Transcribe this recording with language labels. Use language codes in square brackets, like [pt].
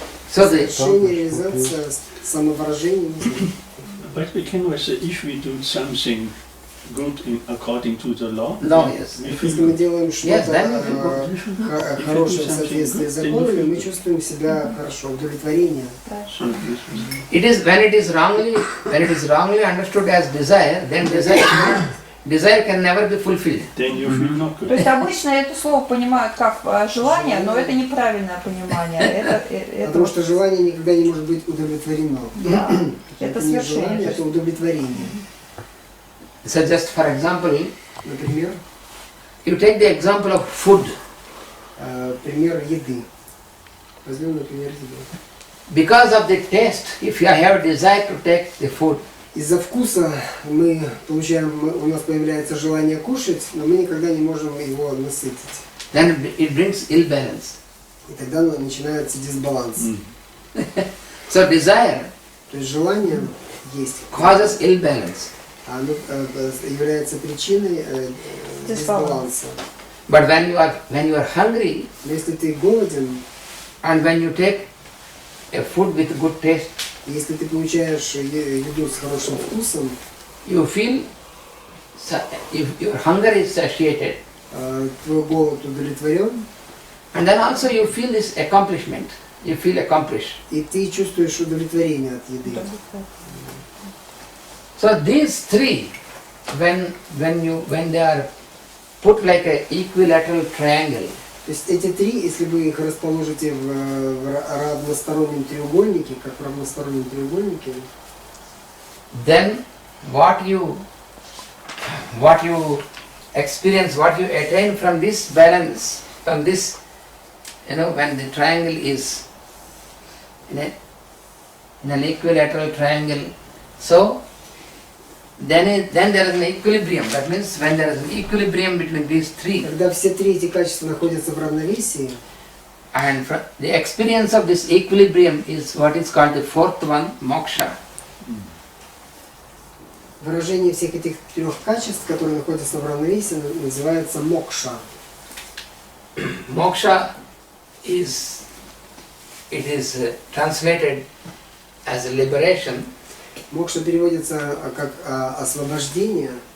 [ru] Свершение, реализация, самовыражение. [en] But we can also, if we do something good according to the law, [ru] если мы делаем что-то хорошее в соответствии с законами, мы чувствуем себя хорошо, удовлетворение. [en] It is when it is wrongly understood as desire, then desire can never be fulfilled. Then you feel not good. [ru] То есть обычно это слово понимают как желание, но это неправильное понимание. Потому что желание никогда не может быть удовлетворено. Это не желание, это удовлетворение. [en] So just for example, [ru] например, [en] you take the example of food. [ru] Пример еды. Возьмем, например, еду. [en] Because of the taste, if you have a desire to take the food, [ru] из-за вкуса мы получаем, у нас появляется желание кушать, но мы никогда не можем его насытить. [en] Then it brings ill balance. [ru] И тогда начинается дисбаланс. [en] So desire, [ru] то есть желание есть, [en] causes ill balance. [ru] Оно является причиной дисбаланса. [en] But when you are hungry, [ru] если ты голоден, [en] and when you take a food with good taste, [ru] если ты получаешь еду с хорошим вкусом, [en] you feel your hunger is satiated. [ru] Твой голод удовлетворен. [en] And then also you feel this accomplishment. You feel accomplished. [ru] И ты чувствуешь удовлетворение от еды. [en] So these three, when they are put like a equilateral triangle. [ru] То есть эти три, если вы их расположите в равностороннем треугольнике, как в равностороннем треугольнике, [en] then what you experience, what you attain from this balance, from this, when the triangle is in an equilateral triangle, so then there is an equilibrium. That means when there is an equilibrium between these three, [ru] когда все три эти качества находятся в равновесии, [en] and the experience of this equilibrium is what is called the fourth one, moksha. [ru] выражение всех этих трех качеств, которые находятся в равновесии, называется мокша. [en] Moksha is translated as liberation. [ru] Мокша переводится как освобождение.